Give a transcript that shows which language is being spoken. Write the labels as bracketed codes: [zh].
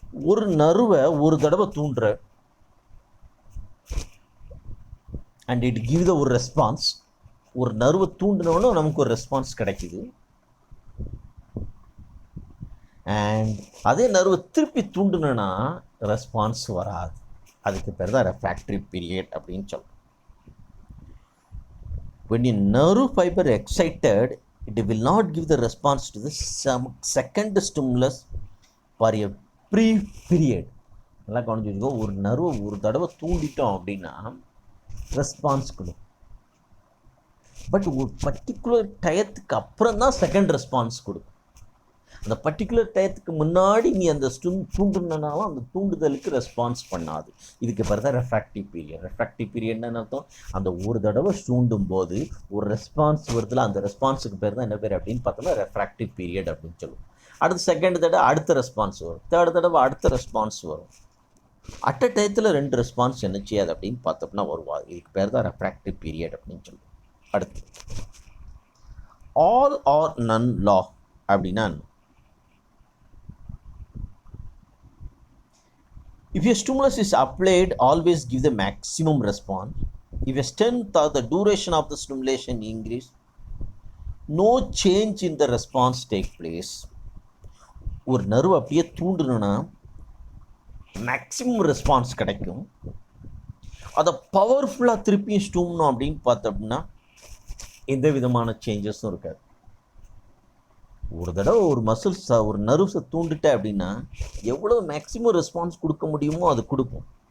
[ta] ஒரு நர்வை ஒரு தடவை தூண்டுற அண்ட் இட் கிவ் த ஒரு ரெஸ்பான்ஸ். ஒரு நர்வை தூண்டினோன்னு நமக்கு ஒரு ரெஸ்பான்ஸ் கிடைக்குது. அண்ட் அதே நர்வை திருப்பி தூண்டுனா ரெஸ்பான்ஸ் வராது. அதுக்கு பேர் தான் ரெஃப்ராக்டிவ் பீரியட் அப்படின்னு சொல்லுவோம். [en] When a nerve fiber excited, it will not give the response to the second stimulus for a brief period. [ta] நல்லா கவனிச்சு வச்சுக்கோ. ஒரு நர்வை ஒரு தடவை தூண்டிட்டோம் அப்படின்னா ரெஸ்பான்ஸ் கொடுக்கும். பட் ஒரு பர்டிகுலர் டயத்துக்கு அப்புறம் தான் செகண்ட் ரெஸ்பான்ஸ் கொடுக்கும். அந்த பர்டிகுலர் டயத்துக்கு முன்னாடி நீ அந்த தூண்டுனாலும் அந்த தூண்டுதலுக்கு ரெஸ்பான்ஸ் பண்ணாது. இதுக்கு பேர் தான் ரெஃப்ராக்டிவ் பீரியட். ரெஃப்ராக்டிவ் பீரியட்னு அர்த்தம், அந்த ஒரு தடவை தூண்டும் போது ஒரு ரெஸ்பான்ஸ் வருதுல, அந்த ரெஸ்பான்ஸுக்கு பேர் தான் என்ன பேர் அப்படின்னு பார்த்தோம்னா ரெஃப்ராக்டிவ் பீரியட் அப்படின்னு சொல்லுவோம். அடுத்து செகண்ட் தடவை அடுத்த ரெஸ்பான்ஸ் வரும், தேர்ட் தடவை அடுத்த ரெஸ்பான்ஸ் வரும். அட் அ டயத்தில் 2 ரெஸ்பான்ஸ் என்ன செய்யாது அப்படின்னு பார்த்தோம்னா வருவா. இதுக்கு பேர் தான் ரெஃப்ராக்டிவ் பீரியட் அப்படின்னு சொல்லுவோம். அடுத்து [en] all or none law [ta] அப்படின்னா, [en] if a stimulus is applied, always give the maximum response. If a strength or the duration of the stimulation increase, no change in the response take place. [ta] ஒரு nerve அப்படியே தூண்டணும்னா maximum response கிடைக்கும். அதை பவர்ஃபுல்லாக திருப்பியும் ஸ்டூம்னோம் அப்படின்னு பார்த்தோம்னா எந்த விதமான சேஞ்சஸும் இருக்காது. ஒரு தடவை ஒரு மசில்ஸ் ஒரு நர்வ்ஸை தூண்டிட்ட அப்படின்னா எவ்வளோ மேக்ஸிமம் ரெஸ்பான்ஸ் கொடுக்க முடியுமோ அது கொடுக்கும்.